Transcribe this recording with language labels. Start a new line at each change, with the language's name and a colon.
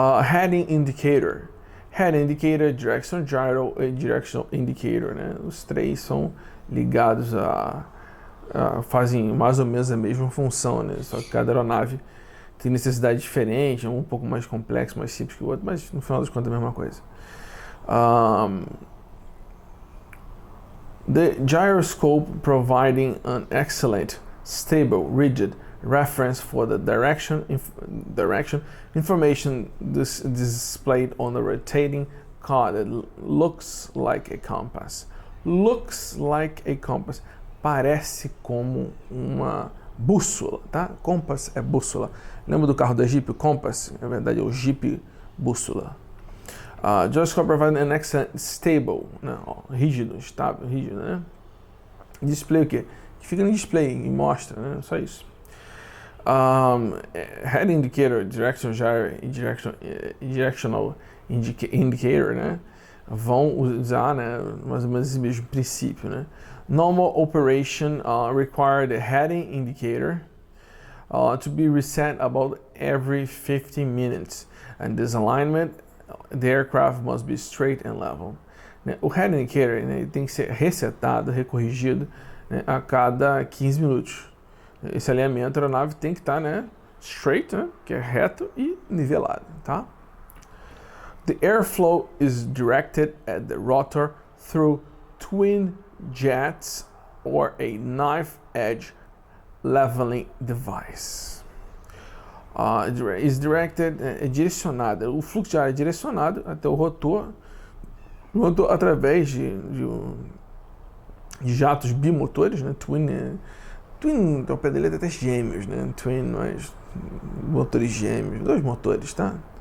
English: Heading indicator. Head indicator, direction gyro e directional indicator, né?
Portuguese: Os três são ligados fazem mais ou menos a mesma função, né? Só que cada aeronave tem necessidade diferente, um pouco mais complexo, mais simples que o outro, mas no final das contas é a mesma coisa.
English: The gyroscope providing an excellent, stable, rigid reference for the direction information displayed on the rotating card that looks like a compass. Looks like a compass.
Portuguese: Parece como uma bússola, tá? Compass é bússola. Lembra do carro da Jeep, o Compass? Na verdade é o Jeep bússola.
English: Gyroscope providing an excellent, stable,
Portuguese: né? Rígido, estável, rígido, né? Display o quê? Que fica no display e mostra, né? Só isso. Head indicator, direction gyro e directional indicator, né? Vão usar, né, mais ou menos esse mesmo princípio, né?
English: Normal operation require the heading indicator to be reset about every 15 minutes, and this alignment, the aircraft must be straight and level.
Portuguese: O head indicator, né, tem que ser resetado, recorrigido, né, a cada 15 minutos. Esse alinhamento da aeronave tem que estar, né, straight, né, que é reto e nivelado, tá?
English: The airflow is directed at the rotor through twin jets or a knife edge leveling device. Is directed,
Portuguese: é direcionado, o fluxo de ar é direcionado até o rotor através de jatos bimotores, né? Twin, ao pé dele é até gêmeos, né? Twin, mas motores gêmeos, 2 motores, tá?